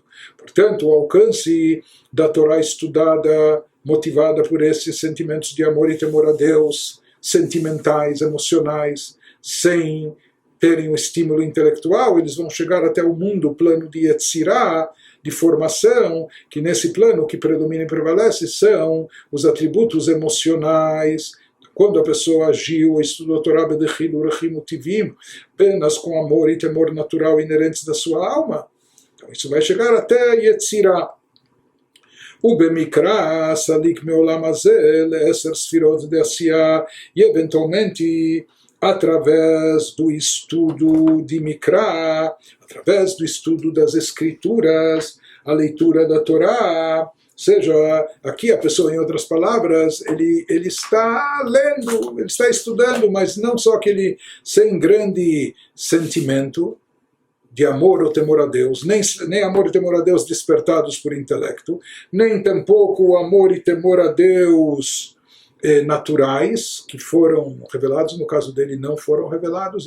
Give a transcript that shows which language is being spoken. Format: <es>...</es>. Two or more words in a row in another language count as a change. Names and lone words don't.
<pt>Portanto, o alcance da Torá estudada, motivada por esses sentimentos de amor e temor a Deus, sentimentais, emocionais, sem terem um estímulo intelectual, eles vão chegar até o mundo, o plano de Yetzirah, de formação, que nesse plano o que predomina e prevalece são os atributos emocionais. Quando a pessoa agiu, estudou a Torá</pt> <he>בדחילו ורחימו וטבעיים,</he> <pt>apenas com amor e temor natural inerentes da sua alma, então isso vai chegar até Yetzirah.</pt> <he>ובמקרא סליק מעולם הזה ל10 ספירות</he> <pt>de Asiá, e eventualmente através do estudo de Mikra, através do estudo das escrituras, a leitura da Torá, ou seja, aqui a pessoa, em outras palavras, ele está lendo, ele está estudando, mas não só que ele sem grande sentimento de amor ou temor a Deus, nem amor e temor a Deus despertados por intelecto, nem tampouco amor e temor a Deus naturais, que foram revelados, no caso dele não foram revelados.</pt>